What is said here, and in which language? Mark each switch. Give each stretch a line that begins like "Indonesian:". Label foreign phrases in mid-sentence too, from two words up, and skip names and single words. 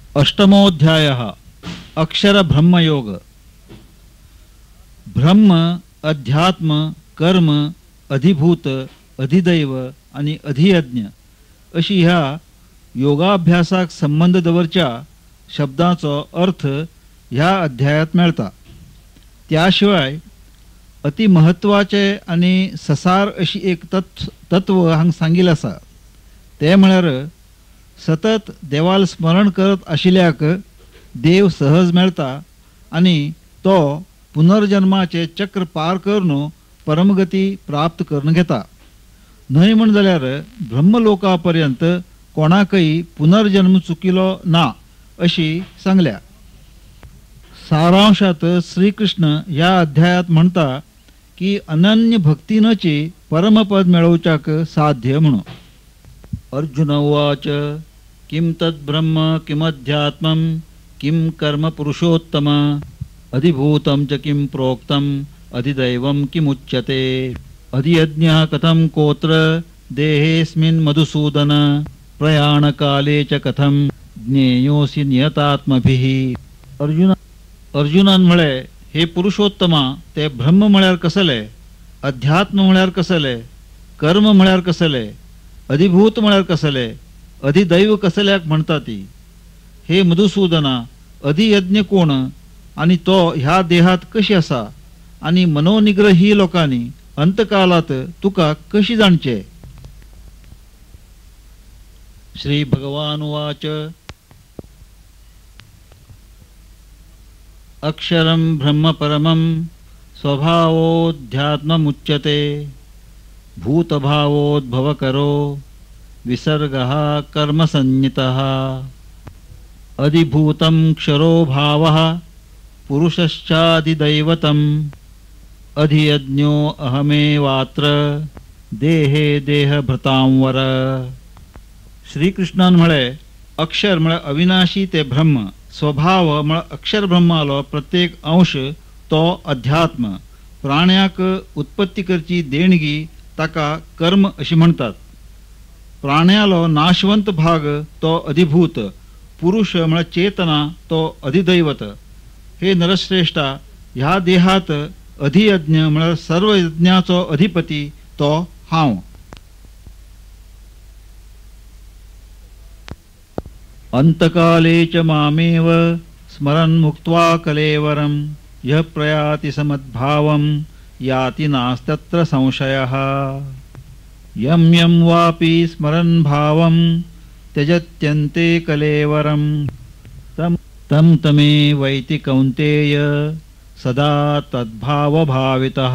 Sanskrit: अष्टमोऽध्यायः अक्षर ब्रह्मयोग।
Konkani: ब्रह्म, अध्यात्म, कर्म, अधिभूत, अधिदैव आणि अधियज्ञ अशी ह्या योगाभ्यासाक संबंध दवरच्या शब्दांचो अर्थ ह्या अध्यायात मेळता। त्याशिवाय अति महत्वाचे आणि ससार अशी एक तत्व हांग सांगिल्लें आसा, ते म्हळ्यार सतत देवाल स्मरण करत आशिल्ल्याक देव सहज मेळता आणि तो पुनर्जन्माचे चक्र पार करून परमगती प्राप्त करून घेता। न्हय म्हण जाल्यार ब्रह्मलोकापर्यंत कोणाकय पुनर्जन्म चुकिलो ना अशी सांगल्या। सारांशात श्रीकृष्ण या अध्यायात म्हणता की अनन्य भक्तीनची परमपद मेळवच्याक साध्य म्हणून।
Sanskrit: अर्जुन उवाच किं तद्ब्रह्म किमध्यात्मं किं कर्म पुरुषोत्तम अधिभूतं च किं प्रोक्तम अधिदैवं किमुच्यते अधियज्ञः कथं कोत्र देहेऽस्मिन् मधुसूदन प्रयाणकाले च कथं ज्ञेयोऽसि नियतात्मभिः।
Konkani: अर्जुनान म्हळे, हे पुरुषोत्तमा, ते ब्रह्म म्हळ्यार कसले, अध्यात्म म्हळ्यार कसले, कर्म म्हळ्यार कसले, अधिभूत म्हळ्यार कसले, अधिदैव कसल्याक म्हणता ती। हे मधुसूदना, अधियज्ञ कोण आणि तो ह्या देहात कशी असा आणि मनोनिग्रही लोकांनी अंतकालात तुका कशी जाणचे।
Sanskrit: श्री भगवान उवाच अक्षरं ब्रह्म परमं स्वभावोऽध्यात्ममुच्यते भूतभावोद्भवकरो विसर्गः कर्मसंज्ञितः अधिभूतं क्षरो भावः पुरुषश्चाधिदैवतम् अधियज्ञो अहमेवात्र देहे देहभृतांवर।
Konkani: श्रीकृष्णान म्हळे, अक्षर म्हळे अविनाशी ते ब्रह्म, स्वभाव म्हळे अक्षर ब्रह्मालो प्रत्येक अंश तो अध्यात्म, प्राण्याक उत्पत्ती करची देणगी ताका कर्म अशी म्हणतात। प्राण्यालो नाशवंत भाग तो अधिभूत, पुरुष म्हळे चेतना तो अधिदैवत। हे नरश्रेष्ठा, ह्या देहात अधियज्ञ म्हळे सर्व यज्ञाचो अधिपती तो हांव।
Sanskrit: अंतकाले च मामेव स्मरन् मुक्त्वा कलेवरं यः प्रयाति समद्भावं याति नास्तत्र संशयः यं यं वापि स्मरन् भावं त्यजत्यन्ते कलेवरं तं तमेवैति कौन्तेय सदा तद्भावभावितः।